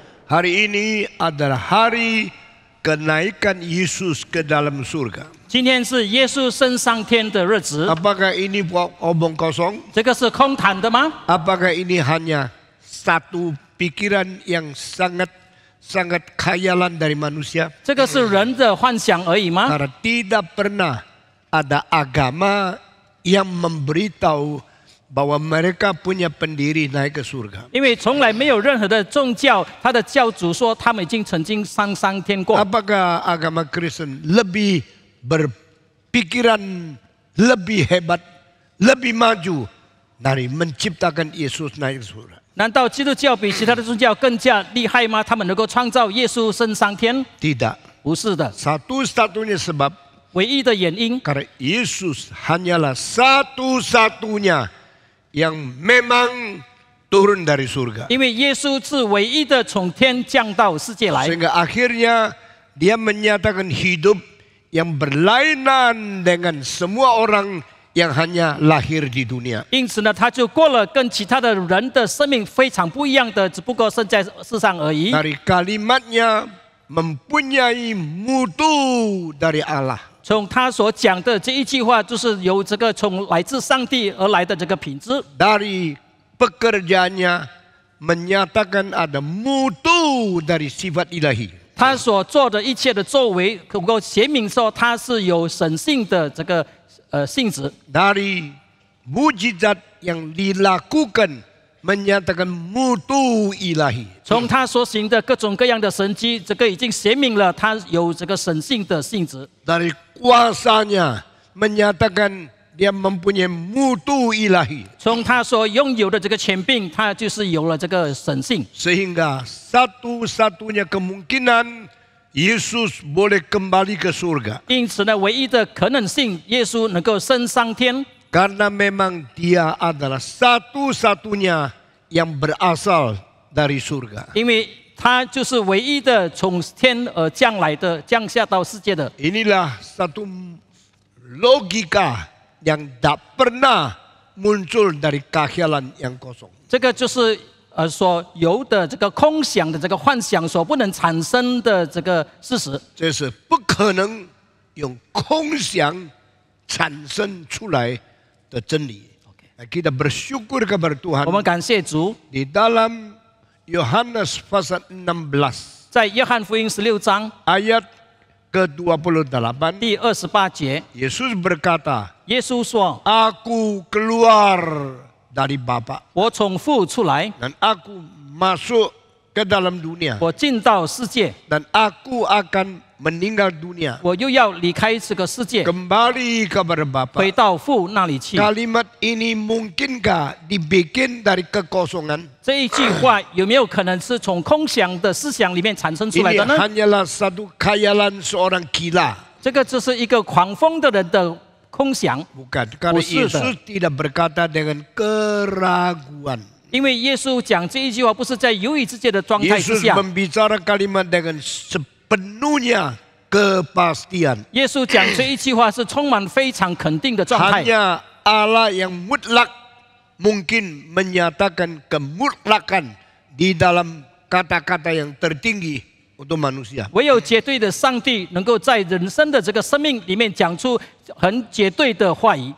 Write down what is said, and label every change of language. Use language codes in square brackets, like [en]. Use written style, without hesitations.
[id] Hari ini adalah hari kenaikan Yesus ke dalam surga. [zh] 今天是耶稣升上天的日子， [id] Apakah ini omong kosong? [zh] 这个是空谈的吗？ [id] Apakah ini hanya satu pikiran yang sangat khayalan dari manusia? [zh] 这个是人的幻想而已吗？ [id] Karena tidak pernah ada agama yang memberitahu bahwa mereka punya pendiri naik ke surga. [zh] 因为从来没有任何的宗教，他的教主说他们已经曾经上天过。 [id] Apakah agama Kristen lebih berpikiran lebih hebat, lebih maju dari menciptakan Yesus naik ke surga? [zh] 难道基督教比其他的宗教更加厉害吗？他们能够创造耶稣升上天？ [id] Tidak. [zh] 不是的， [id] Satu-satunya sebab [zh] 唯一的原因， [id] karena Yesus hanyalah satu-satunya yang memang turun dari surga. [zh] 因为耶稣是唯一的从天降到世界来， [id] Sehingga akhirnya dia menyatakan hidup yang berlainan dengan semua orang yang hanya lahir di dunia. [zh] 因此呢，他就过了跟其他的人的生命非常不一样的，只不过生在世上而已。 [id] Dari kalimatnya mempunyai mutu dari Allah. [zh] 从他所讲的这一句话，就是由这个从来自上帝而来的这个品质。 [id] Dari pekerjaannya menyatakan ada mutu dari sifat ilahi. [zh] 他所做的一切的作为，能够显明说他是有神性的这个性质。 [id] Dari mujizat yang dilakukan menyatakan mutu ilahi. [zh] 从他所行的各种各样的神迹，这个已经显明了他有这个神性的性质。 [id] Dari kuasanya menyatakan dia mempunyai mutu ilahi. [zh] 从他所拥有的这个权柄，他就是有了这个神性。 [id] Sehingga satu-satunya kemungkinan Yesus boleh kembali ke surga. [zh] 因此呢，唯一的可能性，耶稣能够升上天， [id] Karena memang dia adalah satu-satunya yang berasal dari surga. [zh] 因为他就是唯一的从天而降来的，降下到世界的。 [id] Inilah satu logika yang tak pernah muncul dari khayalan yang kosong. [zh] 这个就是所由的这个空想的这个幻想所不能产生的这个事实。这是不可能用空想产生出来的真理. [id] Kita bersyukur kepada Tuhan. [zh] 我们感谢主， [id] Di dalam Yohanes pasal 16 [zh] 在约翰福音16章 [id] ayat ke-28, [zh] 第28节， [id] Yesus berkata, [zh] 耶稣说 [id] Aku keluar dari Bapa [zh] 我从父出来， [id] dan aku masuk ke dalam dunia [zh] 我进到世界， [id] dan aku akan meninggal dunia [zh] 我又要离开这个世界， [id] kembali kepada Bapa. [zh] 回到父那里去。 [id] Kalimat ini mungkinkah dibikin dari kekosongan? [zh] 这一句话有没有可能是从空想的思想里面产生出来 [id] Ini [zh] 的呢？ [id] hanyalah satu khayalan seorang gila. [zh] 这个就是一个狂疯的人的空想， [id] Bukan, karena Bukan. Yesus tidak berkata dengan keraguan. [zh] 因为耶稣讲这一句话不是在犹豫之间的状态之 [id] Yesus [zh] 下， [id] membicara kalimat dengan sepenuhnya kepastian. [zh] 耶稣讲这一句话是充满非常肯定的状态。 [id] Hanya Allah yang mutlak mungkin menyatakan kemutlakan di dalam kata-kata yang tertinggi untuk manusia. [zh] 唯有绝对的上帝能够在人生的这个生命里面讲出很绝对的话语。